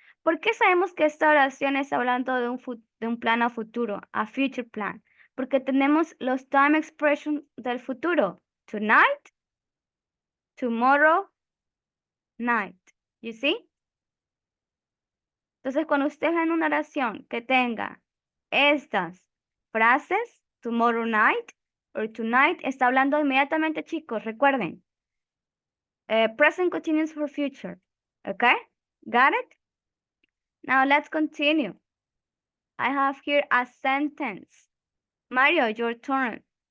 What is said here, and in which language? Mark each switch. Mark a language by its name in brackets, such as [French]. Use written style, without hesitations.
[Spanish] ¿Por qué sabemos que esta oración está hablando de un plan a futuro, [English] a future plan? [Spanish] Porque tenemos los time expressions del futuro. [English] Tonight, tomorrow, night. You see? [Spanish] Entonces, cuando usted en una oración que tenga estas frases, [English] tomorrow night or tonight, [Spanish] está hablando inmediatamente, chicos, recuerden. [English] Present continuous for future. Okay? Got it? Now let's continue. I have here a sentence. Mario, your turn.